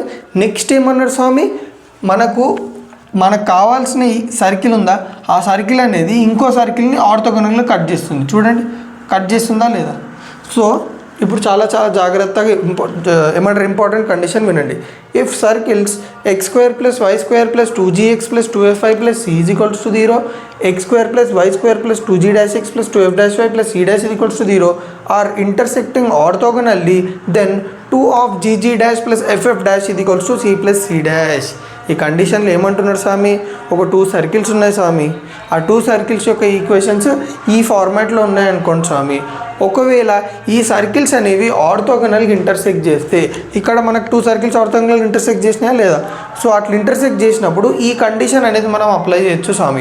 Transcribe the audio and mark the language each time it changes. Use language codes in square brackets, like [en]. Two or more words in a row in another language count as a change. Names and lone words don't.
[te] నెక్స్ట్ ఏమన్నాడు స్వామి, మనకు కావాల్సిన ఈ సర్కిల్ ఉందా, ఆ సర్కిల్ అనేది ఇంకో సర్కిల్ని [en] orthogonally cut [te] చేస్తుంది. చూడండి, కట్ చేస్తుందా లేదా. సో ఇప్పుడు చాలా జాగ్రత్తగా ఏమంటారు, [en] important condition [te] వినండి. [en] ఇఫ్ సర్కిల్స్ x² + y² + 2gx + 2fy + c = 0, x² + y² + 2g' x + 2f' y + c' = 0 are intersecting orthogonally, then 2 of gg' + ff' = c + c'. [te] ఈ కండిషన్లో ఏమంటున్నారు స్వామి, ఒక 2 సర్కిల్స్ ఉన్నాయి స్వామి, ఆ 2 సర్కిల్స్ యొక్క ఈక్వేషన్స్ ఈ ఫార్మాట్లో ఉన్నాయనుకోండి స్వామి. ఒకవేళ ఈ సర్కిల్స్ అనేవి [en] orthogonally intersect [te] చేస్తే, ఇక్కడ మనకు 2 సర్కిల్స్ [en] orthogonally intersect [te] చేసినాయా లేదా. సో అట్లా ఇంటర్సెక్ట్ చేసినప్పుడు ఈ కండిషన్ అనేది మనం అప్లై చేయొచ్చు స్వామి.